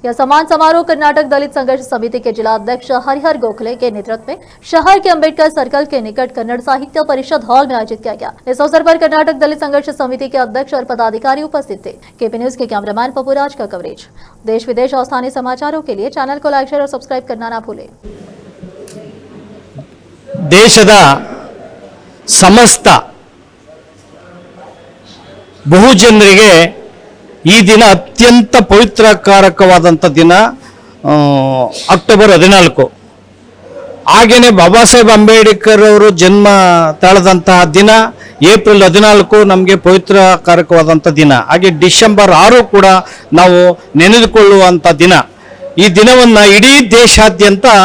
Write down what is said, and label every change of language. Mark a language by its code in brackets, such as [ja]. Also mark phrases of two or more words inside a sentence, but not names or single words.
[hi] यह सम्मान समारोह कर्नाटक दलित संघर्ष समिति के जिला अध्यक्ष हरिहर गोखले के नेतृत्व में शहर के अम्बेडकर सर्कल के निकट कन्नड़ साहित्य परिषद हॉल में आयोजित किया गया। इस अवसर पर कर्नाटक दलित संघर्ष समिति के अध्यक्ष और पदाधिकारी उपस्थित थे। केपी न्यूज के कैमरामैन पपुराज का कवरेज। देश विदेश और स्थानीय समाचारों के लिए चैनल को [en] like share [hi] और सब्सक्राइब करना ना भूलें। [kn] ದೇಶದ ಸಮಸ್ತ ಬಹುಜನರಿಗೆ ಈ ದಿನ ಅತ್ಯಂತ ಪವಿತ್ರಕಾರಕವಾದಂಥ ದಿನ ಅಕ್ಟೋಬರ್ 14 ಹಾಗೇನೆ ಬಾಬಾ ಸಾಹೇಬ್ ಅಂಬೇಡ್ಕರ್ ಅವರು ಜನ್ಮ ತಾಳದಂತಹ ದಿನ ಏಪ್ರಿಲ್ 14 ನಮಗೆ ಪವಿತ್ರಕಾರಕವಾದಂಥ ದಿನ ಹಾಗೆ ಡಿಸೆಂಬರ್ 6 ಕೂಡ ನಾವು ನೆನೆದುಕೊಳ್ಳುವಂಥ ದಿನ ಈ ದಿನವನ್ನು ಇಡೀ ದೇಶಾದ್ಯಂತ